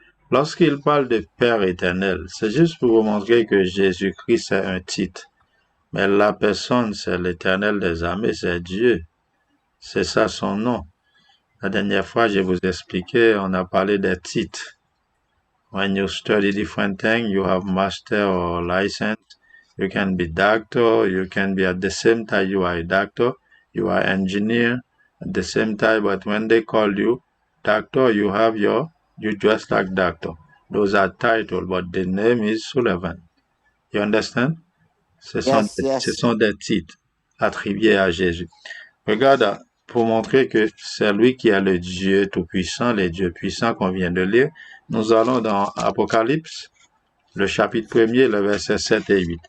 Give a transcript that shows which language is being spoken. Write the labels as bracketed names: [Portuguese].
[French] Lorsqu'il parle de Père éternel, c'est juste pour vous montrer que Jésus-Christ, c'est un titre. Mais la personne, c'est l'Éternel des armées, c'est Dieu. C'est ça son nom. La dernière fois, je vous expliquais, on a parlé des titres. [English] When you study different things, you have master or license. You can be doctor, you can be at the same time you are a doctor, you are engineer at the same time, but when they call you doctor, you dress like doctor. Those are titles, but the name is Sullivan. You understand? [French] Ce sont des titres attribués à Jésus. Regarde, pour montrer que c'est lui qui est le Dieu tout-puissant, le Dieu puissant qu'on vient de lire, nous allons dans Apocalypse, le chapitre 1er, le verset 7 et 8.